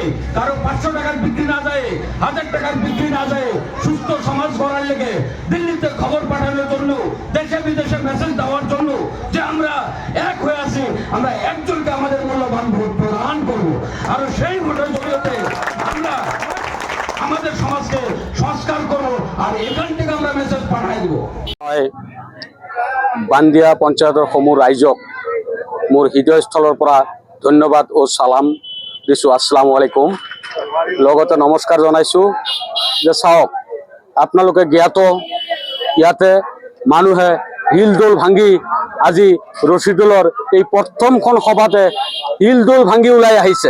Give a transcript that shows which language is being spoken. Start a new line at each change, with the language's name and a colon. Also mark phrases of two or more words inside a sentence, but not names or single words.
Bangla: কারো 500 টাকার বিক্রি না যায় 1000 টাকার বিক্রি না যায় সুস্থ সমাজ গড়ার লেগে দিল্লিতে খবর পাঠানোর জন্য দেশে বিদেশে মেসেজ দেওয়ার জন্য যে আমরা এক হয়ে আছি আমরা একজনকে আমাদের মূল্যবান ভোট প্রদান করব আর সেই ভোটের জরিয়তে আমরা আমাদের সমাজকে সংস্কার করব আর এখান থেকে আমরা মেসেজ পাঠাই দেব
Assamese: বান্দিয়া পঞ্চায়তৰ সমূহ ৰাইজক মোৰ হৃদয়স্থলৰ পৰা ধন্যবাদ ও সালাম দিছোঁ।
Arabic: السلام عليكم.
Assamese: লগতে নমস্কাৰ জনাইছোঁ যে চাওক, আপোনালোকে জ্ঞাত ইয়াতে মানুহে শিলডোল ভাঙি আজি ৰছীদুলৰ এই প্ৰথমখন সভাতে শিলডোল ভাঙি ওলাই আহিছে।